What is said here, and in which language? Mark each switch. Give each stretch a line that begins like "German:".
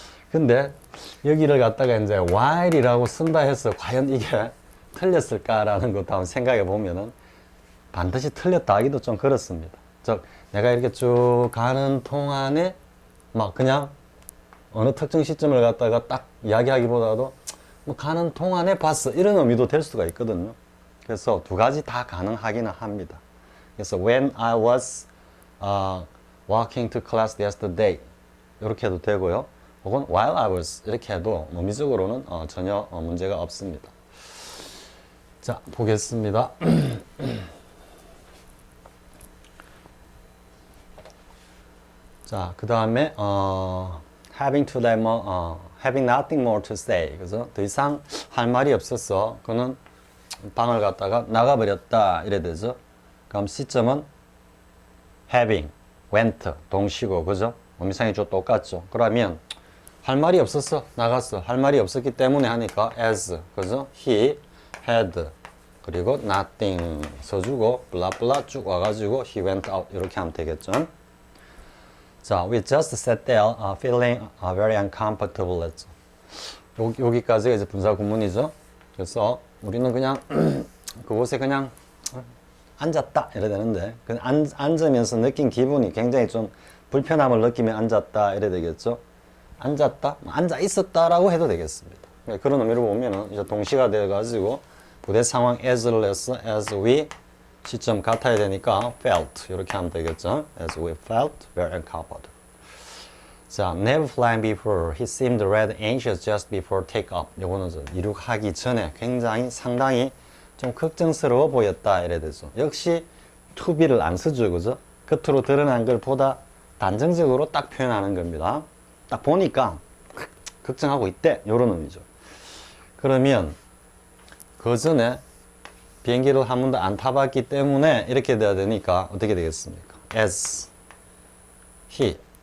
Korean: 근데 여기를 갖다가 이제 while이라고 쓴다 해서 과연 이게 틀렸을까라는 것도 한번 생각해 보면은 반드시 틀렸다 하기도 좀 그렇습니다. 즉 내가 이렇게 쭉 가는 동안에 막 그냥 어느 특정 시점을 갖다가 딱 이야기하기보다도 뭐 가는 동안에 봤어 이런 의미도 될 수가 있거든요. 그래서 두 가지 다 가능하기는 합니다.
English: 그래서 when I was walking to class yesterday
Korean: 이렇게 해도 되고요. 혹은
English: while I was
Korean: 이렇게 해도 의미적으로는 전혀 문제가 없습니다. 자, 보겠습니다. 자, 그 다음에
English: having nothing more to say.
Korean: 그래서 더 이상 할 말이 없었어. 그는 방을 갔다가 나가버렸다. 이래 되죠. 그럼 시점은 having, went, 동시고, 그죠? 의미상이 좀 똑같죠. 그러면 할 말이 없었어. 나갔어. 할 말이 없었기 때문에 하니까 as, 그죠?
English: He had,
Korean: 그리고 nothing 써주고 블라블라 쭉 와가지고
English: he went out
Korean: 이렇게 하면 되겠죠.
English: 자, we just sat there feeling very uncomfortable
Korean: 했죠. 여기까지가 이제 분사 구문이죠. 그래서 우리는 그냥 그곳에 그냥 앉았다 이래 되는데 앉으면서 느낀 기분이 굉장히 좀 불편함을 느끼며 앉았다 이래 되겠죠. 앉았다, 앉아 있었다라고 해도 되겠습니다. 그런 의미로 보면은 이제 동시가 되어가지고 부대 상황 as를 해서
English: as we
Korean: 시점 같아야 되니까 felt 이렇게 하면 되겠죠.
English: As we felt very uncomfortable.
Korean: 자,
English: never flying before. He seemed rather anxious just before take-off.
Korean: 요거는 이륙하기 전에 굉장히 상당히 좀 걱정스러워 보였다 이래 되죠. 역시 to be를 안 쓰죠, 그죠? 겉으로 드러난 걸 보다 단정적으로 딱 표현하는 겁니다. 딱 보니까 걱정하고 있대 요런 의미죠. 그러면 그 전에 비행기를 한 번도 안 타봤기 때문에 이렇게 돼야 되니까 어떻게 되겠습니까?
English: As he